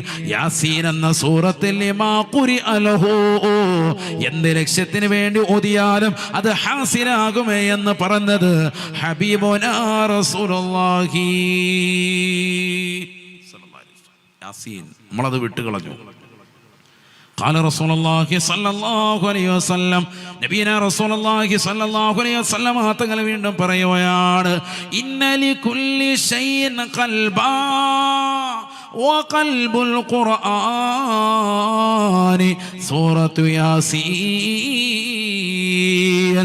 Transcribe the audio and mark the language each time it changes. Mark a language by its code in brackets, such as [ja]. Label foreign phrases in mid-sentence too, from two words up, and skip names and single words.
[ml] യാസീൻ എന്ന സൂറത്തിൽ [ar] لما قرئ له, [ml] എന്ത് ലക്ഷ്യത്തിന് വേണ്ടി ഓതിയാലും അത് ഹാസിലാകുമേ എന്ന് പറഞ്ഞത് [ar] حبيبنا رسول الله صلى الله عليه وسلم. [ml] യാസീൻ നമ്മളത് വിട്ടുകളഞ്ഞു. [ar] قال رسول الله صلى الله عليه وسلم, نبينا رسول الله صلى الله عليه وسلم [ml] തങ്ങൾ വീണ്ടും പറയുകയാണ്, [ar] إن لكل شيء قلبا وقلب القرآن سورة يس.